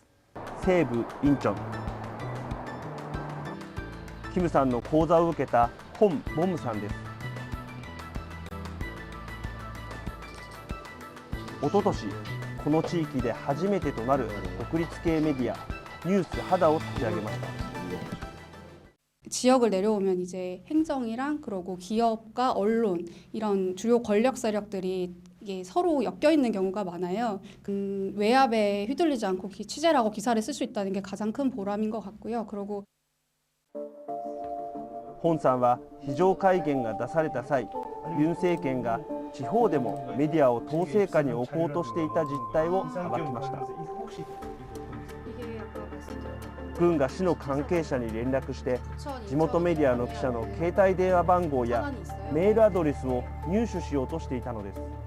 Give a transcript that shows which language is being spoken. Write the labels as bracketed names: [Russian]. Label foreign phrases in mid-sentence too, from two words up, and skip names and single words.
[Japanese] 西部インチョン、キムさんの講座を受けたホン・ボムさんです。おととしこの地域で初めてとなる独立系メディアニュース하다を立ち上げました。 [Korean] 지역을 내려오면 이제 행정이랑 그리고 기업과 언론 이런 주요 권력 세력들이 이게 서로 엮여 있는 경우가 많아요. 외압에 휘둘리지 않고 취재를 하고 기사를 쓸 수 있다는 게 가장 큰 보람인 것 같고요. 그리고 [Japanese] ホンさんは非常戒厳が出された際、ユン政権が地方でもメディアを統制下に置こうとしていた実態を暴きました。軍が市の関係者に連絡して地元メディアの記者の携帯電話番号やメールアドレスを入手しようとしていたのです。